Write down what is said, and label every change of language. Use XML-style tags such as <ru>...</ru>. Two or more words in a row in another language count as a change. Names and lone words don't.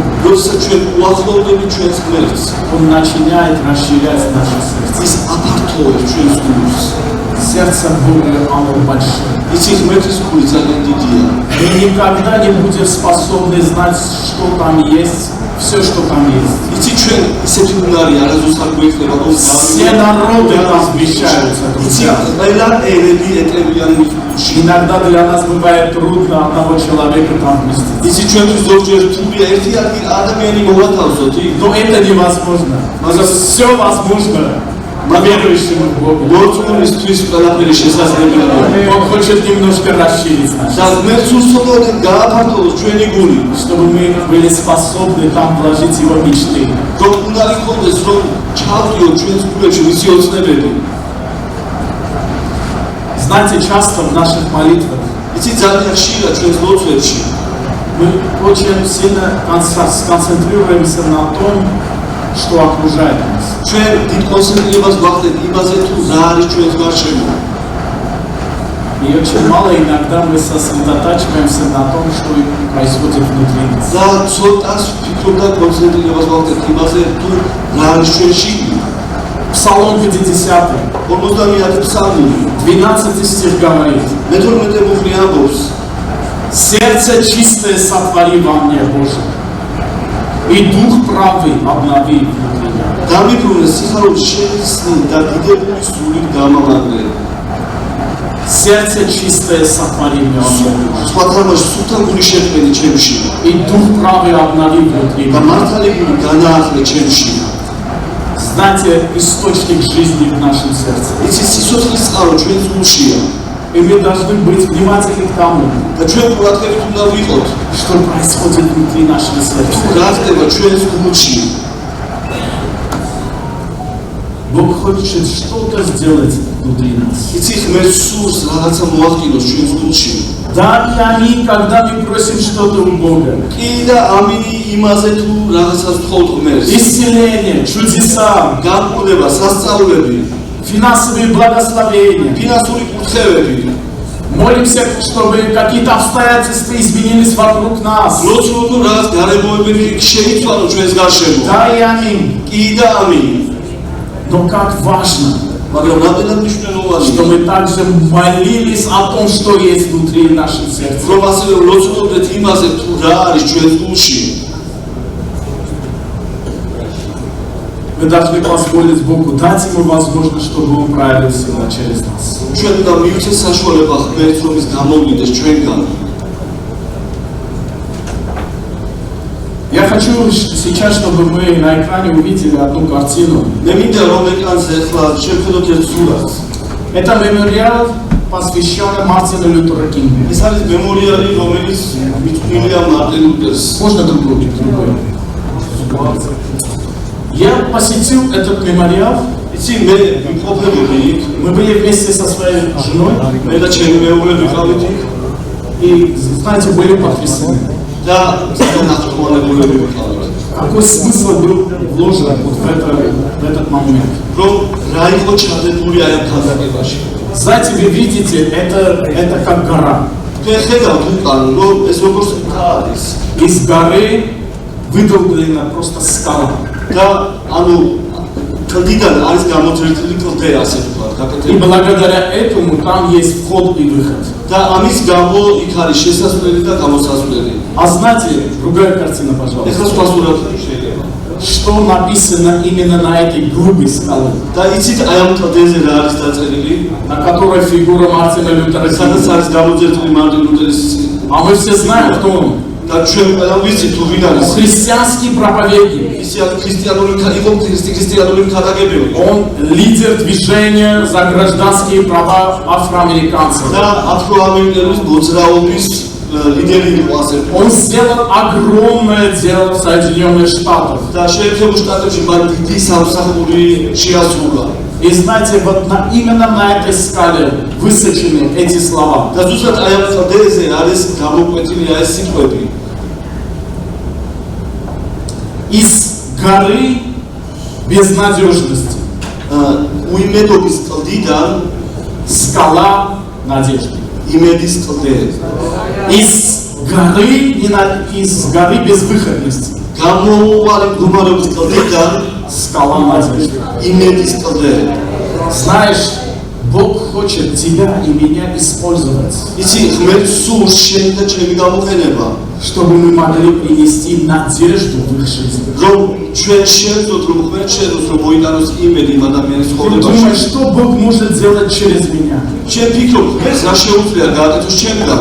<ka>როდესაც ჩვენ უახლოვდებით ჩვენს ღმერთს,</ka> <ru>Он начинает расширять наше сердце.</ru> <ka>ის აფართოვებს ჩვენს გულს.</ka> <ru>Сердце Бога, оно большое.</ru> <ka>იცი ღმერთის გული ძალიან დიდია.</ka> <ru>Мы никогда не будем способны знать, что там есть, все, что там есть.</ru> <ka>იცი ჩვენ ისეთი უნარი არასდროს არ გვექნება რომ</ka> <ru>Все народы там вмещаются,</ru> <ka>იცი</ka> <ru>друзья.</ru> <ka>ყველა ერები ეტევიან მის გულში.</ka> <ru>Иногда для нас бывает трудно одного человека там вместить.</ru> <ka>იცი ჩვენთვის ზოგჯერ თუნდაც ერთი ადამიანი მოვათავსოთ იქ.</ka> <ru>Но это невозможно. Все возможно верующему в Бога.</ru> <ka>მორწმუნისთვის ყველაფერი შესაძლებელია.</ka> <ru>Он хочет немножко расширить нас,</ru> <ka>და ღმერთს უსწრებოდ გააფართოვოს ჩვენი გული.</ka> <ru>чтобы мы были способны там вложить Его мечты.</ru> <ka>რომ უნარი გქონდეს რომ ჩავდიოთ ჩვენს გულებში მისი ოცნებები.</ka> <ru>Знаете, часто в наших молитвах</ru> <ka>იცი ძალიან ხშირად ჩვენს ლოცვებში</ka> <ru>мы очень сильно сконцентрируемся на том, что окружает нас.</ru> <ka>ჩვენ დიდ კონცენტრირებას ვახდეთ იმაზე თუ რა არის ჩვენს გარშემო.</ka> <ru>И очень мало иногда мы сосредотачиваемся на том, что происходит внутри нас.</ru> <ka>და ცოტას ფიქრობ და კონცენტრირებას ვახდეთ იმაზე თუ რა არის ჩვენში.</ka> <ru>Псалом 50,</ru> <ka>50 ფსალმი</ka> <ru>12 стих говорит:</ru> <ka>მე-12 მუხლი ამბობს</ka> <ru>«Сердце чистое сотвори во мне, Боже, и дух правый обнови внутри меня».</ru> <ka>დამიბრუნე სიხარულით შევიცნი და დიდებული სულით გამამაგრე.</ka> <ru>Сердце чистое сотвори мне,</ru> <ka>სხვა თამაში სულთან გული შექმენი ჩემში</ka> <ru>и дух правый обнови внутри</ru> <ka>და</ka> <ru>меня.</ru> <ka>მართალი გული განაახლე ჩემში.</ka> <ru>Знаете, источник жизни в нашем сердце.</ru> <ka>იცი სიცოცხლის წყარო ჩვენს გულშია</ka> <ru>И мы должны быть внимательны к тому,</ru> <ka>და ჩვენ ყურადღებით უნდა ვიყოთ</ka> <ru>что происходит внутри нашего сердца.</ru> <ka>რა ხდება ჩვენს გულში.</ka> <ru>Бог хочет что-то сделать внутри нас.</ru> <ka>იცი ღმერთს სურს რაღაცა მოახდინოს ჩვენს გულში.</ka> <ru>Да и аминь, когда мы просим что-то у Бога.</ru> <ka>კი და ამინი იმაზე თუ რაღაცას ვთხოვთ ღმერთს.</ka> <ru>Исцеление, чудеса,</ru> <ka>განკურნება, სასწაულები,</ka> <ru>финансовые благословения.</ru> <ka>ფინანსური კურთხევები.</ka> <ru>Молимся, чтобы какие-то обстоятельства изменились вокруг нас.</ru> <ka>როცა თუ რაღაც გარემოებები შეიცვალო ჩვენს გარშემო.</ka> <ru>Да и аминь.</ru> <ka>კი და ამინი.</ka> <ru>Но как важно,</ru> <ka>მაგრამ რამდენად მნიშვნელოვანია</ka> <ru>что мы также молились о том, что есть внутри нашего сердца.</ru> <ka>რომ ასევე ვლოცულობდეთ იმაზე თუ რა არის ჩვენს გულში.</ka> <ru>Мы должны позволить Богу, дать Ему возможность, чтобы Он проявил себя через нас.</ru> <ka>ჩვენ უნდა მივცეს საშუალება ღმერთს რომ ის გამოგვიდეს ჩვენგან.</ka> <ru>Я хочу сейчас, чтобы мы на экране увидели одну картину.</ru> <ka>მე მინდა რომ ეკრანზე ახლა შევხედოთ ერთ სურათს.</ka> <ru>Это мемориал, посвященный Мартину Лютеру Кингу.</ru> <ka>ეს არის მემორიალი რომელიც მიწვნილია მარტინ ლუთერს.</ka> <ru>Можно другую? Я посетил этот мемориал.</ru> <ka>იცი მე ვიმყოფებოდი იქ,</ka> <ru>Мы были вместе со своей женой</ru> <ka>მე და ჩემი მეუღლე ვიყავით იქ</ka> <ru>и, знаете, были потрясены.</ru> <ka>და განახტოვანებულები ვიყავით.</ka> <ru>Какой смысл был вложен вот в этот момент?</ru> <ka>რომ რა იყო ჩადებული აი ამ ქანდაკებაში.</ka> <ru>Знаете, вы видите, это как гора.</ru> <ka>თქვენ ხედავთ უკან რომ ეს როგორც მთა არის.</ka> <ru>Из горы выдолблена просто скала.</ru> <ka>და ანუ კლდიდან არის გამოძერწილი კლდე ასე ვთქვათ,</ka> <ru>И</ru> <ka>გაკეთებული.</ka> <ru>благодаря этому там есть вход и выход.</ru> <ka>და ამის გამო იქ არის შესასვლელი და გამოსასვლელი.</ka> <ru>А знаете, другая картина, пожалуйста.</ru> <ka>ეხლა სხვა სურათი შეიძლება.</ka> <ru>Что написано именно на этой грубой скале,</ru> <ka>და იცით აი ამ კლდეზე რა არის დაწერილი?</ka> <ru>на которой фигура Мартина Лютера</ru> <ka>სადაც</ka> <ru>Кинга.</ru> <ka>არის გამოძერწილი მარტინ ლუთერის</ka> <ru>А мы все знаем, кто он.</ru> <ka>და ჩვენ ყველა ვიცით თუ ვინ არის.</ka> <ru>Христианский проповедник.</ru> <ka>ის ქრისტიანული იყო ქრისტიანული ქადაგებია.</ka> <ru>Он лидер движения за гражданские права афроамериканцев.</ru> <ka>და აფროამერიკელების მოძრაობის ლიდერი იყო ასე.</ka> <ru>Он сделал огромное дело в Соединенных Штатах.</ru> <ka>და შეერთებულ შტატებში მან დიდი სამსახური შეასრულა.</ka> <ru>И знаете, вот именно на этой скале высечены эти слова.</ru> <ka>და ზუსტად აი ამ კლდეზე არის გამოკვეთილი აი ეს სიტყვები.</ka> <ru>Из горы безнадежности.</ru> <ka>უიმედობის კლდიდან</ka> <ru>Скала надежды.</ru> <ka>იმედის კლდე.</ka> <ru>Из горы безвыходности.</ru> <ka>გამოუვალი მდგომარეობის კლდიდან</ka> <ru>Скала надежды.</ru> <ka>იმედის კლდე.</ka> <ru>Знаешь, Бог хочет тебя и меня использовать,</ru> <ka>იცი ღმერთს სურს შენ და ჩემი გამოყენება,</ka> <ru>чтобы мы могли принести надежду в их жизнь.</ru> <ka>რომ ჩვენ შევძოთ რომ ღმერთს შევძოთ რომ მოიტანოს იმედი იმ ადამიანის</ka> <ru>Ты</ru> <ka>ცხოვრებაში.</ka> <ru>думаешь, что Бог может сделать через меня?</ru> <ka>შენ ფიქრობ ღმერთს რა შეუძლია გააკეთოს ჩემგან?</ka>